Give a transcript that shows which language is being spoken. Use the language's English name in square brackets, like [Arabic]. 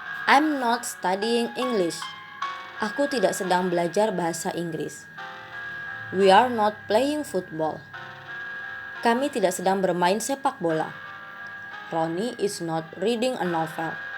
[English] I'm not studying English. [Indonesian] Aku tidak sedang belajar bahasa Inggris. [English] We are not playing football. [Indonesian] Kami tidak sedang bermain sepak bola. [English] Ronnie is not reading a novel.